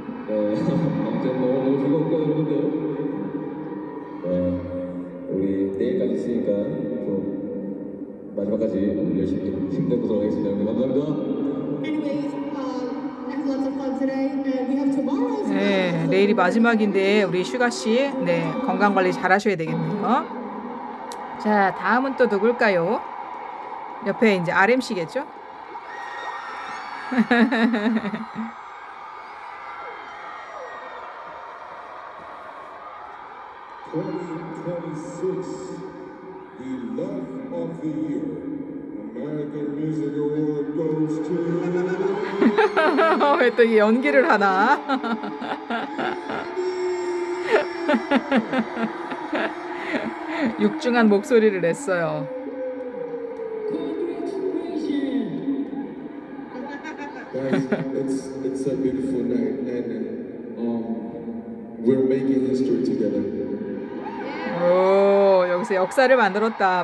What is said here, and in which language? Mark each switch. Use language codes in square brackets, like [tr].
[ko] 아무튼 너무 즐겁고 여러분들 우리 내일까지 있으니까 좀 마지막까지 열심히 힘내보도록 하겠습니다. 여러분 감사합니다. [en] Anyways, I had lots of fun today, and we have tomorrow as well. [ko] 네, 내일이 마지막인데 우리 슈가 씨, 네, 건강 관리 잘 하셔야 되겠네요. 자, 다음은 또 누굴까요? 옆에 이제 RM씨겠죠? [en] 2026, the Love of the Year American Music Award goes to [ko] 왜 또 이 연기를 하나? 육중한 목소리를 냈어요. [en] guys. It's a beautiful night, and we're making history together. [ko] 오, 여기서 역사를 만들었다.